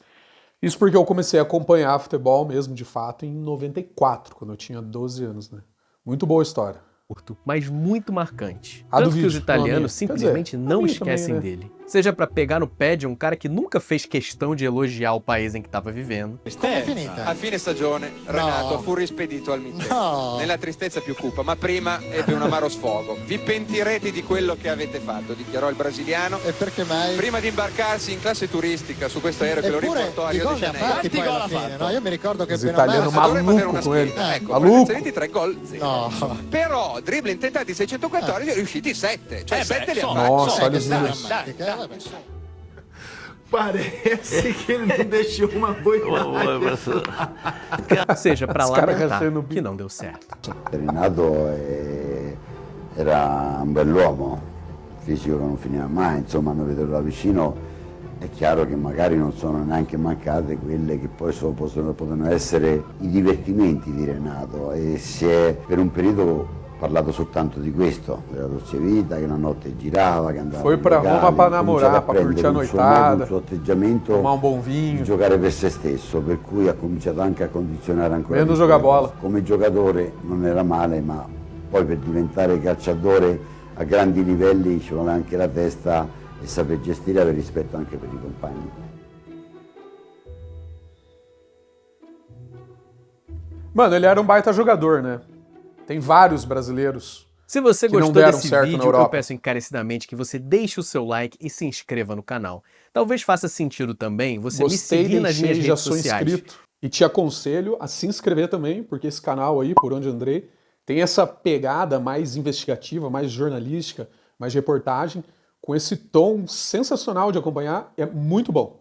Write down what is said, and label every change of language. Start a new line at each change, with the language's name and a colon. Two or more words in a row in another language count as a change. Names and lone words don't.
Portuguese: Isso porque eu comecei a acompanhar futebol mesmo, de fato, em 94, quando eu tinha 12 anos, né? Muito boa história. Mas muito marcante. Tanto que os italianos simplesmente não esquecem dele. Seja pra pegar no pé de um cara que nunca fez questão de elogiar o país em que estava vivendo.
Italian: Com'è finita? A fine stagione Renato fu rispedito al mittente nella tristezza più cupa, ma prima ebbe un amaro sfogo. Vi pentirete di quello che avete fatto, dichiarò il brasiliano. E perché mai? Prima di imbarcarsi in classe turistica su questo aereo che lo riportò a Rio de Janeiro. Quanti gol ha fatto? No, io mi ricordo che italiano maluco con ele. Maluco. 23 gol. No. Però dribbling tentati 614 riusciti 7, cioè 7 li ha fatti.
Portuguese: Nossa, olha os números. Parece que ele não deixou uma boa Seja pra lamentar que não deu certo.
Italian: Renato era un bell'uomo, fisico che non finiva mai, insomma, noi vederlo da vicino è chiaro che magari non sono neanche mancate quelle che poi possono essere i divertimenti di Renato, e si è per un periodo parlato soltanto di questo, della dolce vita, che la notte girava, che andava.
Portuguese: Foi pra Roma pra namorar, pra curtir a noitada,
Italian: il suo atteggiamento,
Portuguese: tomar
Italian: un buon
Portuguese: vinho,
Italian: di giocare per se stesso, per cui ha cominciato anche a condizionare ancora. Meno gioca bola. Come giocatore non era male, ma poi per diventare calciatore a grandi livelli ci vuole anche la testa e saper gestire e avere rispetto anche per i compagni.
Portuguese: Mano, ele era um baita jogador, né? Tem vários brasileiros. Se você que não gostou deram desse certo vídeo, na Europa. eu peço encarecidamente que você deixe o seu like e se inscreva no canal. Talvez faça sentido também você me seguir nas minhas redes sociais. Inscrito, e te aconselho a se inscrever também, porque esse canal aí, Por Onde Andrei, tem essa pegada mais investigativa, mais jornalística, mais de reportagem, com esse tom sensacional de acompanhar, é muito bom.